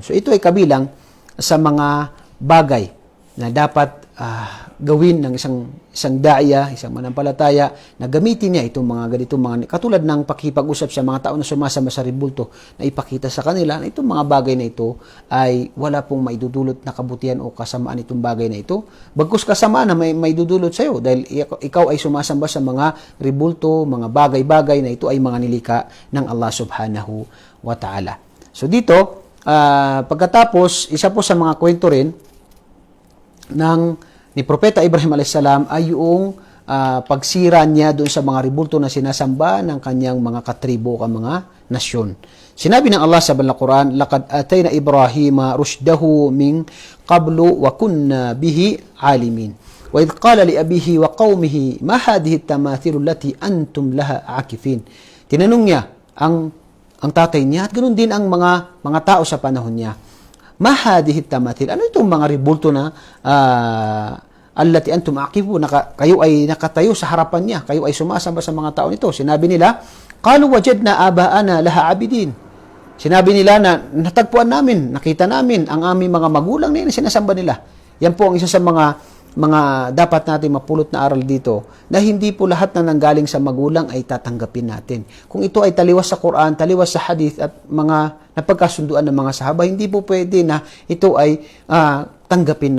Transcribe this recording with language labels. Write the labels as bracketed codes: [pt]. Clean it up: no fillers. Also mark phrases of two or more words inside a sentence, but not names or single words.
[tl] So ito ay kabilang sa mga bagay na dapat gawin ng isang daya, isang manampalataya, na gamitin niya itong mga ganitong mga, katulad ng pakipag-usap sa mga tao na sumasama sa rebulto, na ipakita sa kanila na itong mga bagay na ito ay wala pong maidudulot na kabutihan o kasamaan itong bagay na ito. Bagkus kasamaan na may dudulot sa iyo dahil ikaw ay sumasamba sa mga rebulto, mga bagay-bagay na ito ay mga nilika ng Allah [ar] سبحانه وتعالى. [tl] So dito, pagkatapos, isa po sa mga kwento rin ni Propeta Ibrahim alayhisalam ay yung pagsira niya doon sa mga rebulto na sinasamba ng kanyang mga katribo o mga nasyon. Sinabi ng Allah sa Banal na Quran, [ar] لقد آتينا إبراهيم رشده من قبل وكنا به عالمين. وإذ قال لأبيه وقومه ما هذه التماثيل التي أنتم لها عاكفين. [tl] Tinanong niya ang tatay niya at ganoon din ang mga tao sa panahon niya. [ar] ما هذه التماثيل, [tl] ano itong mga rebulto na [ar] التي أنتم عاكفو, [tl] kayo ay nakatayo sa harapan niya, kayo ay sumasamba sa mga tao nito. Sinabi nila, [ar] قالوا وجدنا آباءنا لها عابدين. [tl] Sinabi nila na natagpuan namin, nakita namin ang aming mga magulang na sinasamba nila. Yan po ang isa sa mga dapat natin mapulot na aral dito, na hindi po lahat na nanggaling sa magulang ay tatanggapin natin. Kung ito ay taliwas sa Quran, taliwas sa hadith at mga napagkasunduan ng mga sahaba, hindi po pwede na ito ay tanggapin natin.